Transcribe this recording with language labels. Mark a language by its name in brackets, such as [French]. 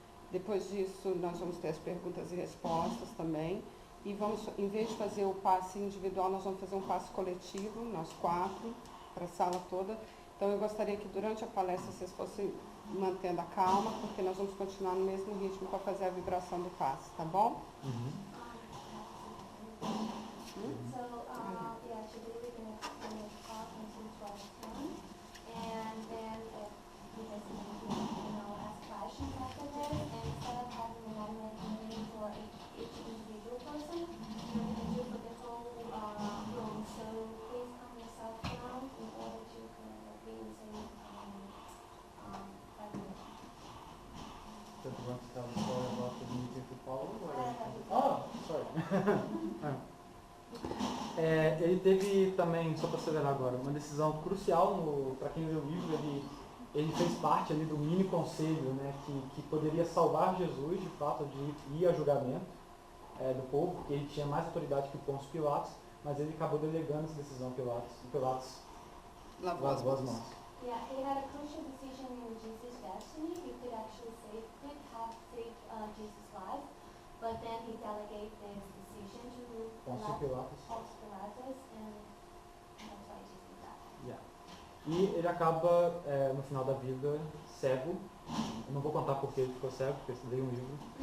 [Portuguese] Depois disso, nós vamos ter as perguntas e respostas também. E vamos, em vez de fazer o passe individual, nós vamos fazer um passe coletivo, nós 4, para a sala toda. Então eu gostaria que durante a palestra vocês fossem mantendo a calma, porque nós vamos continuar no mesmo ritmo para fazer a vibração do passe, tá bom? [English] So, yeah, today we're going to talk until 12:10, and then you guys can, ask questions after this, and instead of having a 1-minute meeting for each individual person, we're going to do for the whole room. So please calm yourself down in order to be using 5 minutes. So do you want to tell the story about the meeting with Paulo? Oh, sorry. [Portuguese] Ele teve também, só para acelerar agora, uma decisão crucial para quem leu o livro. Ele fez parte ali do mini conselho, né, que poderia salvar Jesus, de fato, de ir a julgamento do povo, porque ele tinha mais autoridade que o Pôncio Pilatos, mas ele acabou delegando essa decisão a Pilatos, e Pilatos lavou as mãos. [English] Yeah, he had a crucial decision in Jesus' destiny. He could actually have saved Jesus' life, but then he delegated this decision to Pôncio Pilatos. And that's why Jesus did that. Yeah. [Portuguese] E ele acaba, no final da vida, cego. Eu não vou contar porque ele ficou cego, porque eu estudei um livro.